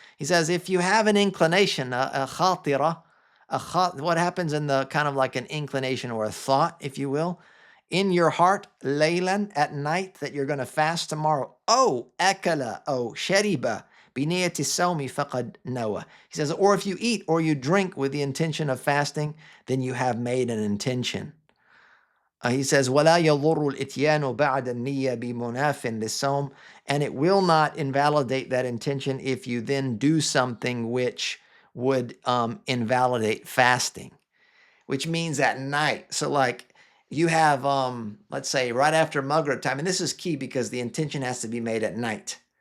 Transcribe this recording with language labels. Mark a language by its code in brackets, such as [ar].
[en] He says, if you have an inclination, a khatira, what happens in the kind of like an inclination or a thought, if you will, in your heart, laylan, at night, that you're going to fast tomorrow. [ar] Oh, akala, oh, shariba, biniyati sawmi faqad nawa. [en] He says, or if you eat or you drink with the intention of fasting, then you have made an intention. He says, [ar] وَلَا يَضُرُّ الْإِتْيَانُ بَعْدَ النِّيَّةِ بِمُنَافٍ لِلصَّوْمِ. [en] And it will not invalidate that intention if you then do something which would invalidate fasting, which means at night. So like you have, let's say right after Maghrib time, and this is key because the intention has to be made at night.